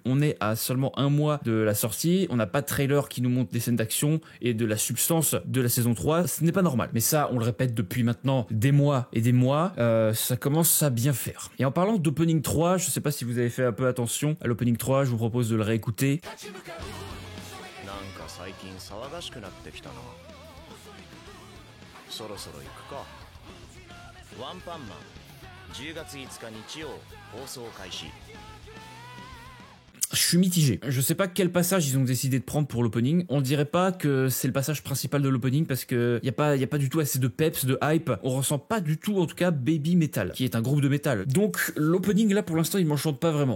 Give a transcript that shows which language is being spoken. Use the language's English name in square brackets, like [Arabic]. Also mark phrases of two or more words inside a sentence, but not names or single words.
[French] On est à seulement un mois de la sortie. On n'a pas de trailer qui nous montre des scènes d'action et de la substance de la saison 3. Ce n'est pas normal. Mais ça, on le répète depuis maintenant des mois et des mois. Ça commence à bien faire. Et en parlant d'opening 3, je sais pas si vous avez fait un peu attention à l'opening 3. Je vous propose de le réécouter. [Japanese] なんか最近騒がしくなってきたな。そろそろ行くか。ワンパンマン10月5日日曜放送開始。 [French] Je suis mitigé. Je sais pas quel passage ils ont décidé de prendre pour l'opening. On dirait pas que c'est le passage principal de l'opening parce que y a pas du tout assez de peps, de hype. On ressent pas du tout, en tout cas, Baby Metal, qui est un groupe de métal. Donc, l'opening là, pour l'instant, il m'enchante pas vraiment.